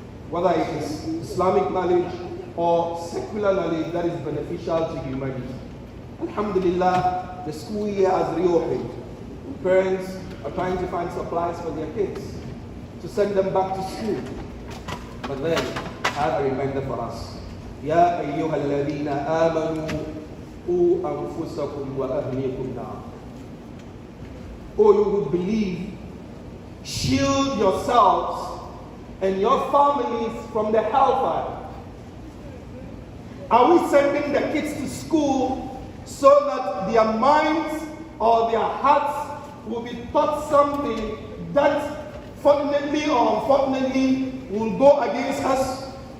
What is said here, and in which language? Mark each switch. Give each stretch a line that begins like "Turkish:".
English: Whether it is Islamic knowledge or secular knowledge that is beneficial to humanity. Alhamdulillah, the school year has reopened. Parents are trying to find supplies for their kids to send them back to school. But then, I have a reminder for us.
Arabic: يا أيها الذين آمنوا قوا أنفسكم وأهليكم نارا.
English: O you who believe, shield yourselves and your families from the hellfire. Are we sending the kids to school so that their minds or their hearts will be taught something that fortunately or unfortunately will go against us?